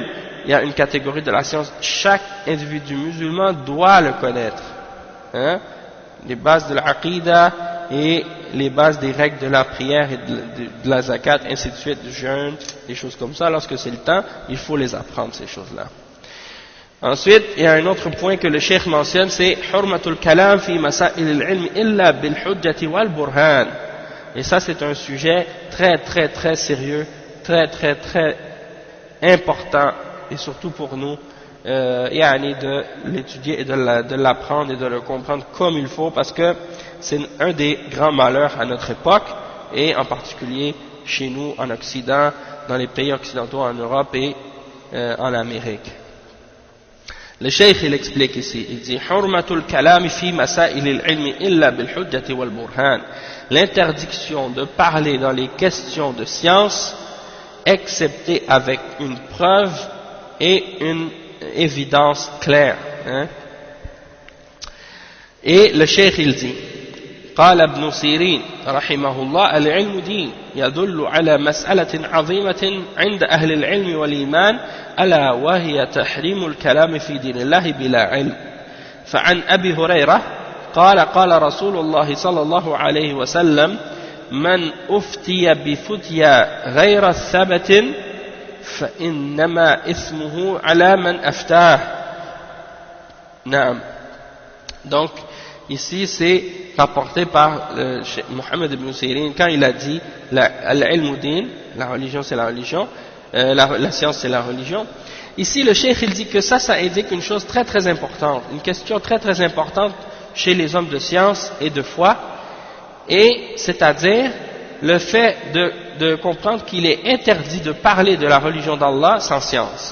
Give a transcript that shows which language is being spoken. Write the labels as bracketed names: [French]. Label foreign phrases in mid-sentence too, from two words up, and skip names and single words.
[French] Il y a une catégorie de la science, chaque individu musulman doit le connaître. Les bases de l'aqidah, et les bases des règles de la prière et de la zakat, ainsi de suite, du jeûne, des choses comme ça. Lorsque c'est le temps, il faut les apprendre, ces choses-là. Ensuite, il y a un autre point que le cheikh mentionne, c'est [Arabic] حرمة الكلام في مسائل العلم إلا بالحجة والبرهان. [French] Et ça, c'est un sujet très très très sérieux, très très très important, et surtout pour nous, de l'étudier et de l'apprendre et de le comprendre comme il faut, parce que c'est un des grands malheurs à notre époque, et en particulier chez nous en Occident, dans les pays occidentaux, en Europe et en Amérique. Le cheikh il explique ici, il dit [Arabic] حرمة الكلام في مسائل العلم إلا بالحجة والبرهان. [French] L'interdiction de parler dans les questions de science, excepté avec une preuve et une évidence claire. Et le cheikh il dit [Arabic] قال ابن سيرين رحمه الله العلم دين يدل على مسألة عظيمة عند أهل العلم والإيمان ألا وهي تحريم الكلام في دين الله بلا علم. فعن أبي هريرة قال قال رسول الله صلى الله عليه وسلم من أفتي بفتيا غير الثبت فإنما إثمه على من أفتاه. نعم. [French] Donc ici c'est rapporté par Mohammed ibn Sirin quand il a dit [Arabic] العلم دين, [French] la religion c'est la religion, la science c'est la religion. Ici le cheikh il dit que ça indique une chose très très importante, une question très très importante chez les hommes de science et de foi, et c'est-à-dire le fait de comprendre qu'il est interdit de parler de la religion d'Allah sans science.